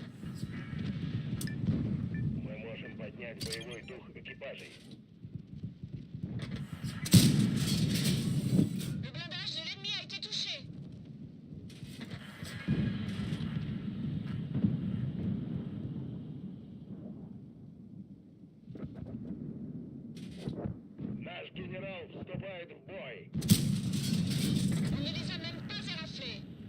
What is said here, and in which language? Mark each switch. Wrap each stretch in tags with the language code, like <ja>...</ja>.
<ru>Мы можем поднять боевой дух экипажей.</ru> <fr>Le blindage de l'ennemi a été touché.</fr> <ru>Наш генерал вступает в бой.</ru> <fr>On ne les a même pas éraflés.</fr>